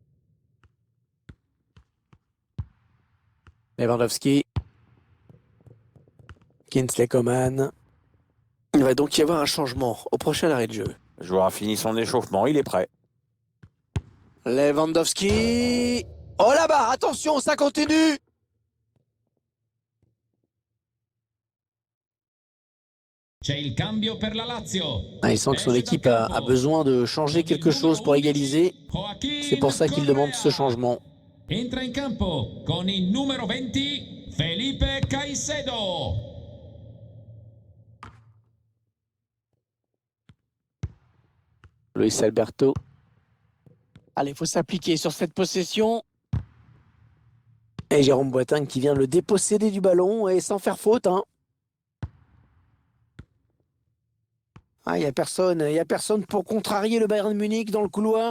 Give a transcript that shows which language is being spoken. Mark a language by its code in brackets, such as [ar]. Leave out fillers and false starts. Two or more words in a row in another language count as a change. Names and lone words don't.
[fr] Lewandowski. Kingsley Coman. Il va donc y avoir un changement au prochain arrêt de jeu. Le joueur a fini son échauffement, il est prêt. Lewandowski. Oh là-bas, attention, ça continue. [it] C'è il cambio per la Lazio. [fr] Il sent que son équipe a besoin de changer quelque chose pour égaliser. C'est pour ça qu'il demande ce changement. [it] Entra in campo con il numero 20 Felipe Caicedo. Luis Alberto. [fr] Allez, il faut s'appliquer sur cette possession. Et Jérôme Boateng qui vient le déposséder du ballon et sans faire faute. Il n'y a personne pour contrarier le Bayern Munich dans le couloir.